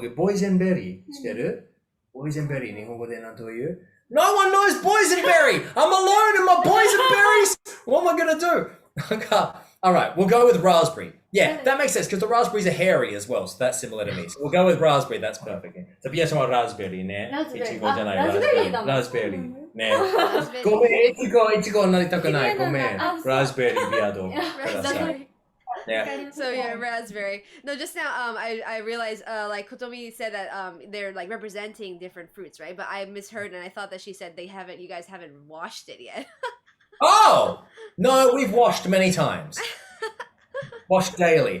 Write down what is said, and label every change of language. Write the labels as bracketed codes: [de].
[en] Boysenberry. Boysenberry. [ja] 日本語で何という? [en] No one knows boysenberry. I'm alone in my boysenberries. What am I gonna do? All right, we'll go with raspberry. Yeah, that makes sense because the raspberries are hairy as well, so that's similar to me. So we'll go with raspberry. That's perfect. [ja] So 皆様ラズベリーね。いちごじゃないラズベリー。ラズベリーね。ごめん、いちごになりたくない。ごめん。ラズベリービアードください。 [en] Yeah. So yeah, raspberry. No, just now I realized like Kotomi said that they're like representing different fruits, right? But I misheard and I thought that she said you guys haven't washed it yet. Oh no, we've washed many times. Washed daily.